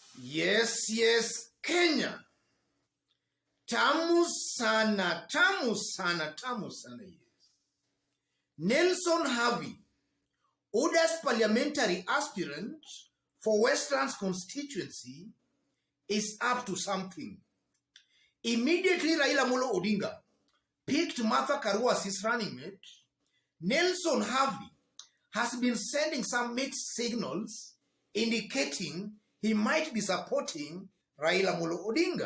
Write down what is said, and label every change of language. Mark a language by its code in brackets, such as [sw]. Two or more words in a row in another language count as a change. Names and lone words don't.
[en] Yes, Kenya. [sw] Tamu sana, [en] yes. Nelson Havi, Oda's parliamentary aspirant for Westlands constituency, is up to something. Immediately, Raila Amolo Odinga picked Martha Karua as his running mate. Nelson Havi has been sending some mixed signals indicating he might be supporting Raila Amolo Odinga.